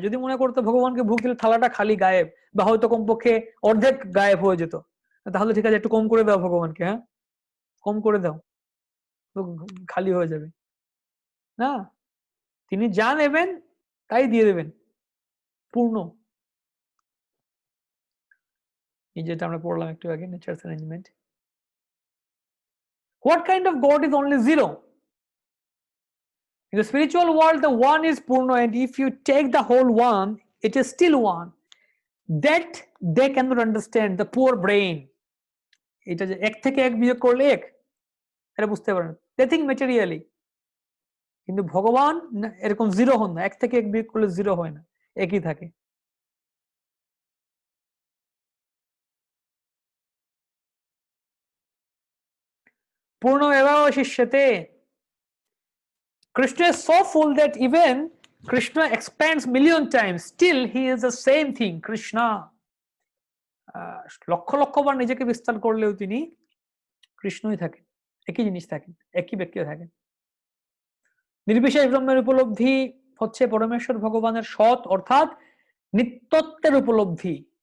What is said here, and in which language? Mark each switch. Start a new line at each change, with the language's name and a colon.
Bangla: যদি মনে করতো ভগবানকে ভোগ দিলে থালাটা খালি গায়েব, বা হয়তো কমপক্ষে অর্ধেক গায়েব হয়ে যেত, তাহলে ঠিক আছে একটু কম করে দাও ভগবানকে, হ্যাঁ কম করে দাও। তো খালি হয়ে যাবে না, তিনি যা নেবেন তাই দিয়ে দেবেন, পূর্ণ। এই যেটা আমরা পড়লাম একটু আগে, nature's arrangement.
English: What kind of God is only zero? In the spiritual world, the one is Purna, and if you take the whole one, it is still one. That they cannot understand, the poor brain.
Bangla: এটা যে এক থেকে এক বিয়োগ করলে এক, এটা বুঝতে পারেন,
English: they think materially.
Bangla: কিন্তু ভগবান এরকম জিরো হন না, এক থেকে এক বিয়োগ করলে জিরো হয় না, একই থাকে।
Sanskrit: পূর্ণ এবাবশিষ্যতে।
English: Krishna is so full that even Krishna expands million times, still he is the same thing.
Bangla: Krishna lakh lakh বার নিজেকে বিস্তার করলেও তিনি কৃষ্ণই থাকেন, একই জিনিস থাকেন, একই ব্যক্তি থাকেন। নির্বিশেষ ব্রহ্মের উপলব্ধি হচ্ছে পরমেশ্বর ভগবানের সৎ অর্থাৎ নিত্যত্বের উপলব্ধি।